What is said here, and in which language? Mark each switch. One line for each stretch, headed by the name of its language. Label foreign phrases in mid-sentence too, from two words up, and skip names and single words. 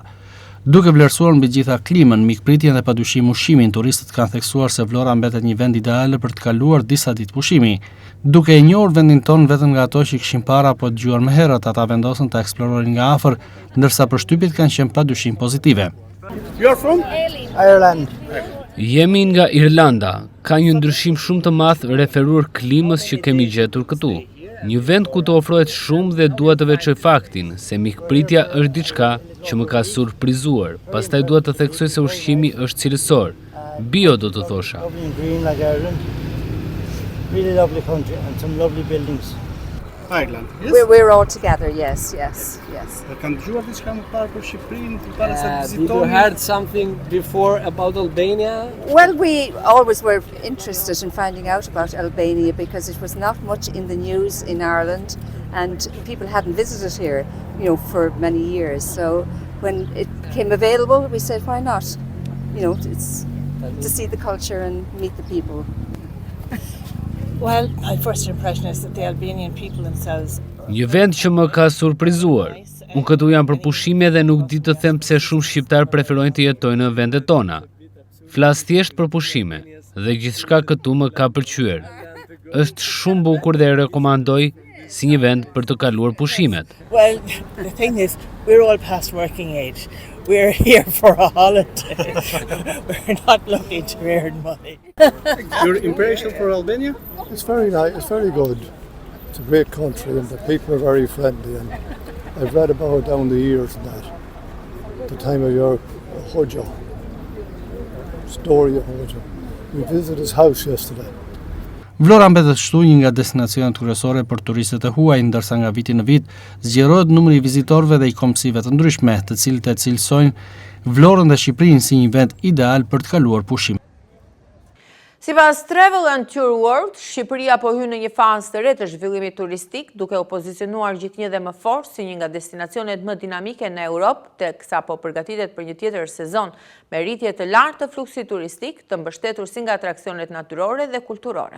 Albanian: Duke vlerësuar mbi gjitha klimën, mikpritjen dhe padyshim ushqimin, turistët kanë theksuar se Vlora mbetet një vend ideal për të kaluar disa ditë pushimi. Duke e njohur vendin ton vetëm nga ato që kishin para apo dëgjuar më herët, ata vendosën ta eksplororin nga afër, ndërsa përshtypjet kanë qenë padyshim pozitive.
English: You're from? Ireland.
Albanian: Jemi nga Irlanda. Ka një ndryshim shumë të madh referuar klimës që kemi gjetur këtu. Një vend ku të ofrohet shumë dhe dua të veçoj faktin se mikpritja është diçka që më ka surprizuar. Pastaj dua të theksoj se ushqimi është cilësor. Bio do të thosha.
English: Really lovely country and some lovely buildings. Ireland. Yes? We're all together, yes.
Albanian: Kanë dëgjuar diçka më parë për Shqipërinë, para se të
English: Did you
Albanian: vizitoni?
English: heard something before about Albania? Well, we always were interested in finding out about Albania because it was not much in the news in Ireland and people hadn't visited here, for many years. So when it came available, we said, why not? It's to see the culture and meet the people. Well, my first impression is that the Albanian people themselves.
Albanian: Një vend që më ka surprizuar. Unë këtu jam për pushime dhe nuk di të them pse shumë shqiptar preferojnë të jetojnë në vendet tona. Flas thjesht për pushime dhe gjithçka këtu më ka pëlqyer. Është shumë bukur dhe e rekomandoj si një vend për të kaluar pushimet.
English: Well, the thing is, we're all past working age. We're here for a holiday. We're not looking to earn money. Your impression for Albania? It's very nice, it's very good. It's a great country and the people are very friendly and I've read about down the years and that. The time of your Hoxha, story of Hoxha. We visited his house yesterday.
Albanian: Vlora mbetet kështu një nga destinacionet kryesore për turistët e huaj, ndërsa nga viti në vit zgjerohet numri i vizitorëve dhe i kombësive të ndryshme, të cilët e cilësojnë Vlorën dhe Shqipërinë si një vend ideal për të kaluar pushim. Sipas Travel and Tour World, Shqipëria po hyn në një fazë të re të zhvillimit turistik, duke u pozicionuar gjithnjë dhe më fort si një nga destinacionet më dinamike në Europë, teksa po përgatitet për një tjetër sezon me rritje të lartë të fluksit turistik, të mbështetur si nga atraksionet natyrore dhe kulturore.